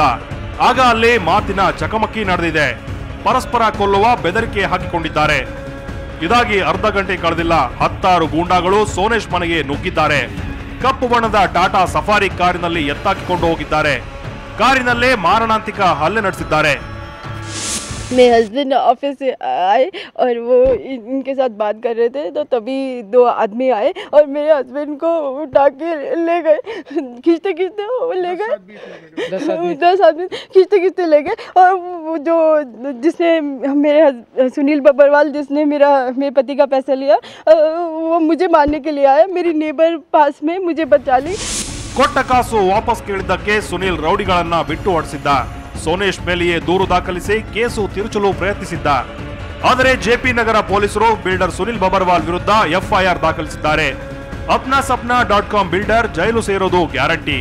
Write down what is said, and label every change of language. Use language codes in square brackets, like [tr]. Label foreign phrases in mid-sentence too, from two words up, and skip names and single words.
[kn] ಆಗ ಅಲ್ಲಿ ಮಾತಿನ ಚಕಮಕಿ ನಡೆದಿದೆ. ಪರಸ್ಪರ ಕೊಲ್ಲುವ ಬೆದರಿಕೆ ಹಾಕಿಕೊಂಡಿದ್ದಾರೆ. ಇದಾಗಿ ಅರ್ಧ ಗಂಟೆ ಕಳೆದಿಲ್ಲ 10 ಗೂಂಡಾಗಳು ಸೋನೇಶ್ ಮನೆಗೆ ನುಗ್ಗಿದ್ದಾರೆ. ಕಪ್ಪು ಬಣ್ಣದ ಟಾಟಾ ಸಫಾರಿ ಕಾರಿನಲ್ಲಿ ಎತ್ತಾಕಿಕೊಂಡು ಹೋಗಿದ್ದಾರೆ. ಕಾರಿನಲ್ಲೇ ಮಾರಣಾಂತಿಕ ಹಲ್ಲೆ ನಡೆಸಿದ್ದಾರೆ. [hi] मेरे हस्बैंड ऑफिस से आए और वो इनके साथ बात कर रहे थे, तो तभी 2 आदमी आए और मेरे हस्बैंड को उठा के ले गए. खींचते वो ले गए. 10 आदमी खींचते ले गए. और वो जो जिसने मेरे सुनील बबरवाल जिसने मेरे पति का पैसा लिया, वो मुझे मारने के लिए आया. मेरी नेबर पास में मुझे बचा ली. [kn] ಕೊಟ್ಟ ಕಾಸು ವಾಪಸ್ ಕೇಳಿದ್ದಕ್ಕೆ ಸುನೀಲ್ ರೌಡಿಗಳನ್ನ ಬಿಟ್ಟು ಹೊಡೆಸಿದ್ದ. ಸೋನೇಶ್ ಮೇಲೆಯೇ ದೂರು ದಾಖಲಿಸಿ ಕೇಸು ತಿರುಚಲು ಪ್ರಯತ್ನಿಸಿದ್ದ. ಆದರೆ ಜೆಪಿ ನಗರ ಪೊಲೀಸರು ಬಿಲ್ಡರ್ ಸುನೀಲ್ ಬಬರ್ವಾಲ್ ವಿರುದ್ಧ FIR ದಾಖಲಿಸಿದ್ದಾರೆ. apna-sapna.com ಬಿಲ್ಡರ್ ಜೈಲು ಸೇರೋದು ಗ್ಯಾರಂಟಿ.